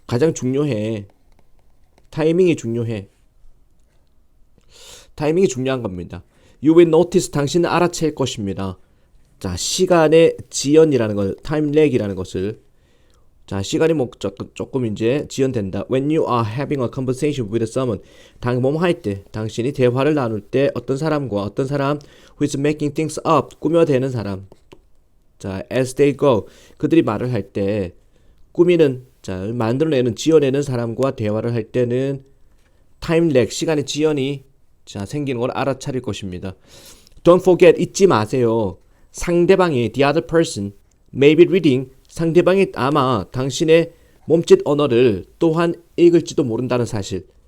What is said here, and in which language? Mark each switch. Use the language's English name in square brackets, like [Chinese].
[Korean] 가장 중요해. 타이밍이 중요한 겁니다. [English] You will notice [Korean] 당신은 알아챌 것입니다. 자, 시간의 지연이라는 것, time lag이라는 것을 자, 시간이 뭐 조금 이제 지연된다. [English] When you are having a conversation with someone, [Korean] 뭐뭐 할 때, 당신이 대화를 나눌 때 어떤 사람 [English] who is making things up, [Korean] 꾸며대는 사람. 자, [English] as they go, [Korean] 그들이 말을 할 때 자, 만들어내는, 지어내는 사람과 대화를 할 때는 time lag, 시간의 지연이 자, 생기는 걸 알아차릴 것입니다. [English] Don't forget, [Korean] 잊지 마세요. 상대방이 [English] the other person may be reading, [Korean] 상대방이 아마 당신의 몸짓 언어를 또한 읽을지도 모른다는 사실.